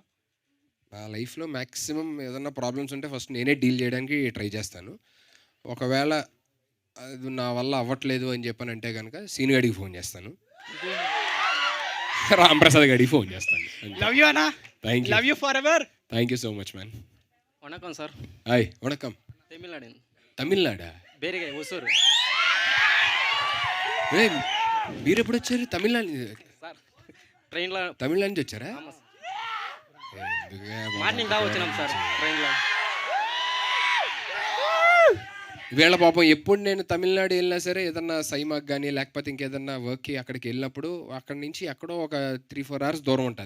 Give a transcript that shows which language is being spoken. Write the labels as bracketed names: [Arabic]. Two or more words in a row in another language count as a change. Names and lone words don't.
[Telugu] నా లైఫ్లో మ్యాక్సిమం ఏదన్నా ప్రాబ్లమ్స్ ఉంటే ఫస్ట్ నేనే డీల్ చేయడానికి ట్రై చేస్తాను. ఒకవేళ అది నా వల్ల అవ్వట్లేదు అని చెప్పానంటే కనుక సీను గడికి ఫోన్ చేస్తాను, రాంప్రసాద్ గడికి ఫోన్ చేస్తాను. [English] love you అన్న. love you forever. thank you so much man. [Tamil] வணக்கம் சார். హాయ్. వణకం. தமிழ்நாடு. [Telugu] తమిళనాడా? [Tamil] பேரிகை ஒசூர் [Telugu] మీరు ఎప్పుడు వచ్చారు? తమిళనాడు సార్. ట్రైన్లో తమిళనాడు నుంచి వచ్చారా? మార్నింగ్ దా వచ్చినాం సార్ ట్రైన్లో. వీళ్ళ పాపం ఎప్పుడు నేను తమిళనాడు వెళ్ళినా సరే ఏదన్నా సైమాకి కానీ లేకపోతే ఇంకేదన్నా వర్క్కి అక్కడికి వెళ్ళినప్పుడు అక్కడి నుంచి ఎక్కడో ఒక 3-4 hours దూరం ఉంటుంది.